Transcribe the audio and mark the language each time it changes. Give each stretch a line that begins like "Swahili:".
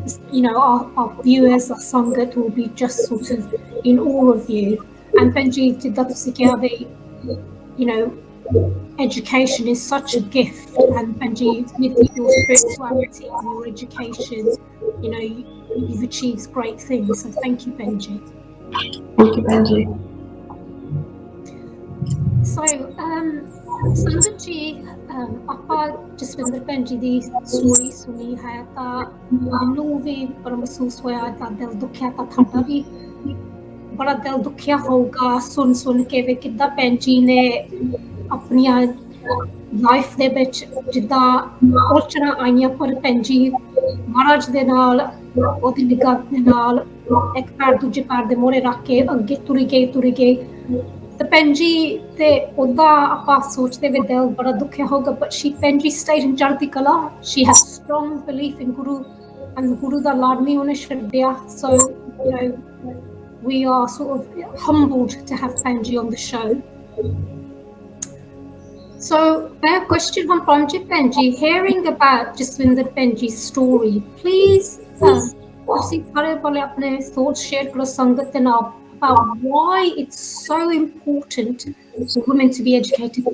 English: You know, our viewers, our Sangat will be just sort of in awe of you. And Benji,
Punjabi: ਜਿੱਦਾਂ ਤੁਸੀਂ ਕਿਹਾ ਵੀ,
English: you know, education is such a gift, and Benji, with your spirituality and your education, you know, you've achieved great things. So thank you, Benji. Thank you, Benji.
Punjabi: So, Sangat ji, ਆਪਾਂ ਜਸਵਿੰਦਰ ਭੈਣ ਜੀ ਦੀ story ਸੁਣੀ ਹੈ ਤਾਂ ਮੈਨੂੰ ਵੀ ਬੜਾ ਮਹਿਸੂਸ ਹੋਇਆ, ਤਾਂ ਦਿਲ ਦੁਖਿਆ, ਤਾਂ ਤੁਹਾਡਾ ਵੀ ਬੜਾ ਦਿਲ ਦੁਖਿਆ ਹੋਊਗਾ ਸੁਣ ਕੇ ਵੀ ਕਿੱਦਾਂ ਭੈਣ ਜੀ ਨੇ ਆਪਣੀਆਂ ਲਾਈਫ ਦੇ ਵਿੱਚ ਜਿੱਦਾਂ ਔਚੜਾਂ ਆਈਆਂ, ਪਰ ਭੈਣ ਜੀ ਮਹਾਰਾਜ ਦੇ ਨਾਲ, ਉਹਦੀ ਨਿਗਾਹ ਦੇ ਨਾਲ ਇੱਕ ਪੈਰ ਦੂਜੇ ਪੈਰ ਦੇ ਮੋਹਰੇ ਰੱਖ ਕੇ ਅੱਗੇ ਤੁਰੀ ਗਈ। ਤੇ ਭੈਣ ਜੀ ਤੇ ਉਹਦਾ ਆਪਾਂ ਸੋਚਦੇ ਵੀ ਦਿਲ ਬੜਾ ਦੁਖਿਆ ਹੋਊਗਾ, but ਭੈਣ ਜੀ
English: stayed in
Punjabi: ਚੜ੍ਹਦੀ ਕਲਾ.
English: She has strong belief in Guru, and
Punjabi: ਗੁਰੂ ਦਾ ਲਾਡ ਨਹੀਂ ਉਹਨੇ ਛੱਡਿਆ.
English: So, you know, we are sort of humbled to have Benji on the show. So, a question from Paramjit Benji, hearing about Jasbinder Benji's story, please
Punjabi: ਤੁਸੀਂ ਸਾਰੇ ਵਾਲੇ ਆਪਣੇ
English: thoughts share
Punjabi: ਕਰੋ ਸੰਗਤ ਦੇ ਨਾਲ
English: about why it's so important for women to be educated.